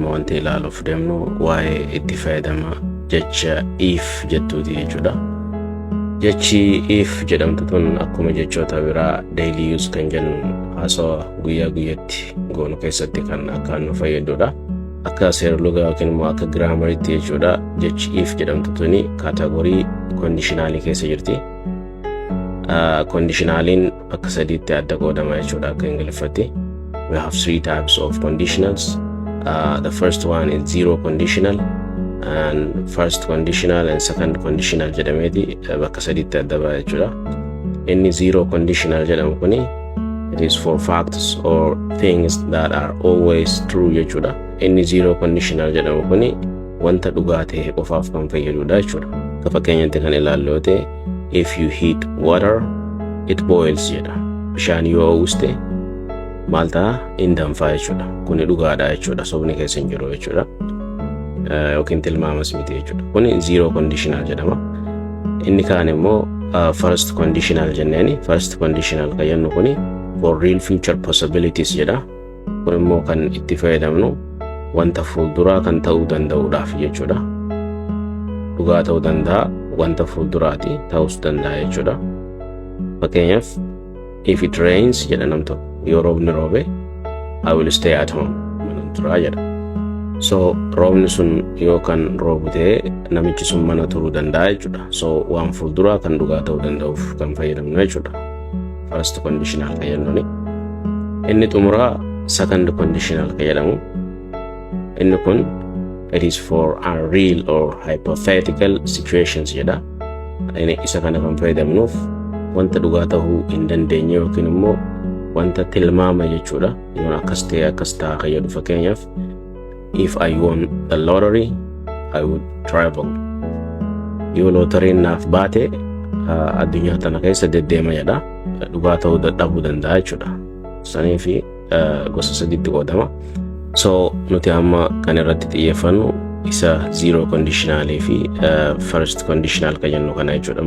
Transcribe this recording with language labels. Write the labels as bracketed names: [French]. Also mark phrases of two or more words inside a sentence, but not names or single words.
[Oromo] wanti ilaaluuf deemnu waa'ee itti fayyadama jecha if jettuuti jechuudha. Jechi if jedhamtu tun akkuma jechoota biraa [English] daily use [Oromo] kan jennu haasawaa guyyaa guyyatti goonu keessatti kan akkaan nu fayyadudha. Akka seerlugaa yookiin immoo akka giraamariitti jechuudha. Jechi if jedhamtu tuni kaatagoorii kondiishinaalii keessa jirti. Kondiishinaaliin akka sadiitti adda qoodama jechuudha akka Ingiliffatti. [English] We have 3 types of conditionals. The first one is zero conditional, and first conditional and second conditional [Oromo] jedhameeti bakka sadiitti adda ba'a jechuudha. [English] Inni zero conditional [Oromo] jedhamu kuni [English] it is for facts or things that are always true jechuudha. [Oromo] Inni [English] zero conditional [Oromo] jedhamu kuni wanta dhugaa ta'e qofaaf kan fayyadudha jechuudha. Akka fakkeenyaatti kan ilaallu yoo ta'e [English] if you heat water it boils [Oromo] jedha. Bishaan yoo uwwiste maal ta'a in danfa jechuudha. Kuni dhugaadha jechuudha. Sobni keessa hin jiru jechuudha. Yookiin tilmaamas miti jechuudha. Kuni [English] zero conditional [Oromo] jedhama. Inni kaan immoo [English] first conditional [Oromo] jenneeni. [English] First conditional [Oromo] kan jennu kuni [English] for real future possibilities jedha. [Oromo] Kun immoo kan itti fayyadamnu wanta fuulduraa kan ta'uu danda'uudhaaf jechuudha. Dhugaa ta'uu danda'a, wanta fuulduraati ta'uus danda'a jechuudha. Fakkeenyaaf [English] if it rains [Oromo] jedha namto yoo roobni roobe [English] I will stay at home [Oromo] mana turaa jedha. So roobni sun yoo kan roobu ta'e namichi sun mana turuu danda'a jechuudha. So waan fuulduraa kan dhugaa ta'uu danda'uuf kan fayyadamnu jechuudha. [English] First conditional [Oromo] kan jennuuni. Inni xumuraa [English] second conditional [Oromo] kan jedhamu. Inni kun [English] it is for unreal or hypothetical situations jedha. [Oromo] Inni isa kana kan fayyadamnuuf wanta dhugaa ta'uu hin dandeenye yookiin immoo wanta tilmaama jechuudha. Yoon akkas ta'e akkas ta'a kan jedhu fakkeenyaaf [English] if I won the lottery I would travel. [Oromo] Yoo looteriin naaf baate addunyaa tana keessa deddeema jedha. Dhugaa ta'uu dadhabuu danda'a jechuudha. Saniifi gosa sadiitti qoodama. So nuti amma kan irratti xiyyeeffannu isa [English] zero conditionalii [Oromo] fi [English] first conditional [Oromo] kan jennu kana jechuudha.